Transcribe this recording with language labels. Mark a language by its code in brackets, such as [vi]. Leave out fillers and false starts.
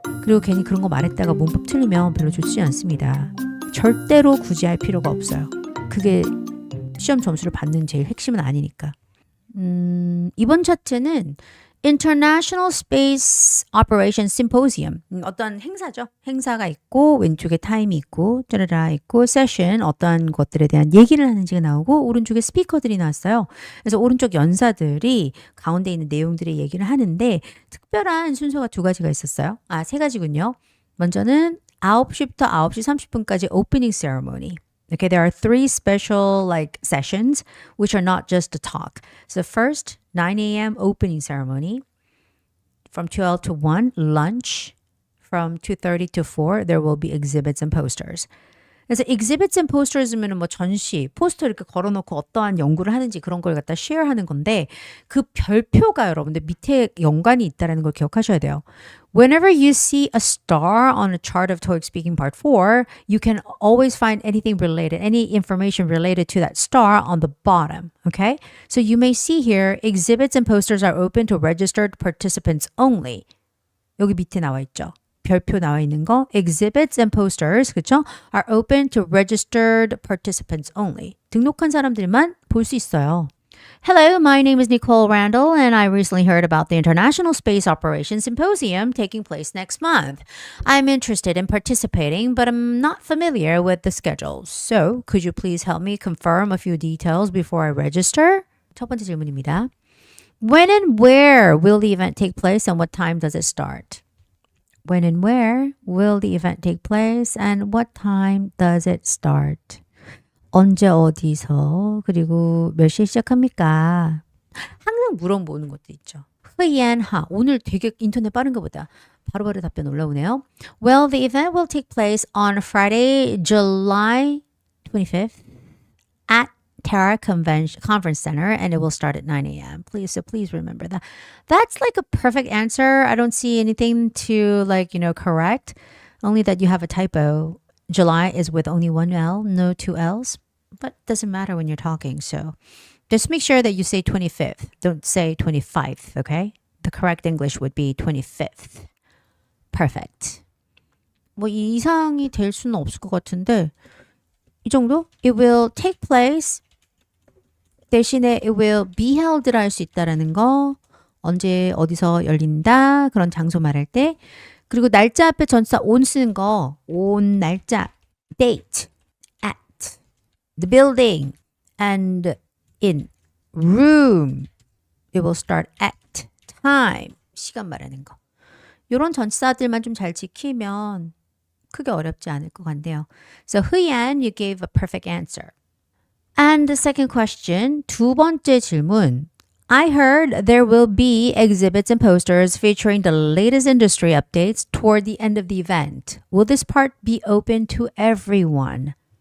[ko] 그리고 괜히 그런 거 말했다가 문법 틀리면 별로 좋지 않습니다. 절대로 굳이 할 필요가 없어요. 그게 시험 점수를 받는 제일 핵심은 아니니까. 이번 차트는 International Space Operations Symposium. 어떤 행사죠. 행사가 있고 왼쪽에 타임이 있고 짜라라 있고 세션 어떤 것들에 대한 얘기를 하는지가 나오고 오른쪽에 스피커들이 나왔어요. 그래서 오른쪽 연사들이 가운데 있는 내용들의 얘기를 하는데 특별한 순서가 두 가지가 있었어요. 세 가지군요. 먼저는 9시부터 9시 30분까지 opening ceremony. [en] Okay, there are three special sessions which are not just a talk. So first, 9 a.m. opening ceremony. From 12 to 1, lunch. From 2:30 to 4, there will be exhibits and posters. [ko] 그래서 [en] exhibits and posters [ko] 면은 뭐 전시, 포스터 이렇게 걸어놓고 어떠한 연구를 하는지 그런 걸 갖다 share하는 건데 그 별표가 여러분들 밑에 연관이 있다는 걸 기억하셔야 돼요. [en] Whenever you see a star on a chart of TOEIC Speaking Part 4, you can always find anything related, any information related to that star on the bottom, okay? So you may see here, exhibits and posters are open to registered participants only. [ko] 여기 밑에 나와 있죠. 별표 나와 있는 거 [en] exhibits and posters [ko] 그쵸? [en] are open to registered participants only. [ko] 등록한 사람들만 볼 수 있어요. [en] Hello, my name is Nicole Randall and I recently heard about the International Space Operations Symposium taking place next month. I'm interested in participating, but I'm not familiar with the schedule. So, could you please help me confirm a few details before I register? [ko] 첫 번째 질문입니다. [en] When and where will the event take place and what time does it start? When and where will the event take place and what time does it start? [ko] 언제 어디서 그리고 몇 시에 시작합니까? 항상 물어보는 것도 있죠. 흐이앤하 오늘 되게 인터넷 빠른 것보다 바로바로 답변 올라오네요. [en] Well, the event will take place on Friday, July 25th at Terra Conference Center and it will start at 9 a.m. Please remember that. That's like a perfect answer. I don't see anything to correct. Only that you have a typo. July is with only one L, no two L's. But it doesn't matter when you're talking. So just make sure that you say 25th. Don't say 25th, okay? The correct English would be 25th. Perfect. [ko] 뭐 이상이 될 수는 없을 것 같은데 이 정도? [en] It will take place [ko] 대신에 [en] it will be held [ko] 를 할 수 있다라는 거 언제 어디서 열린다 그런 장소 말할 때 그리고 날짜 앞에 전치사 on 쓰는 거 on 날짜 date [en] at the building and in room it will start at time [ko] 시간 말하는 거 이런 전치사들만 좀 잘 지키면 크게 어렵지 않을 것 같네요. [en] So Hee-Yeon, you gave a perfect answer. And the second question, [ko] 두 번째 질문. [en] I heard there will be exhibits and posters featuring the latest industry updates toward the end of the event. Will this part be open to everyone?